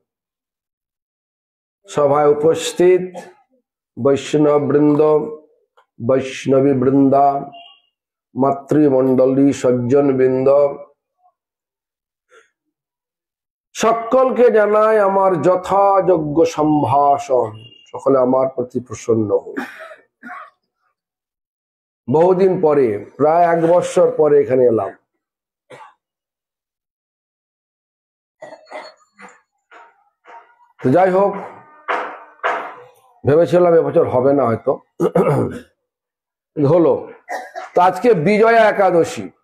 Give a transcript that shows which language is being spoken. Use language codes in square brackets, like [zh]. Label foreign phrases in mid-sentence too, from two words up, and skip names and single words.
[bn] সভায় উপস্থিত বৈষ্ণব বৃন্দ বৈষ্ণবী বৃন্দা মাতৃমণ্ডলী সজ্জন বৃন্দ সকল কে জানায় আমার যথাযোগ্য সম্ভাষণ সকলে আমার প্রতি প্রসন্ন হো। বহুদিন পরে প্রায় 1 বছর পরে এখানে এলাম। তো যাই হোক ভেবেছিলাম এবছর হবে না হয়তো হলো। তো আজকে বিজয়া একাদশী।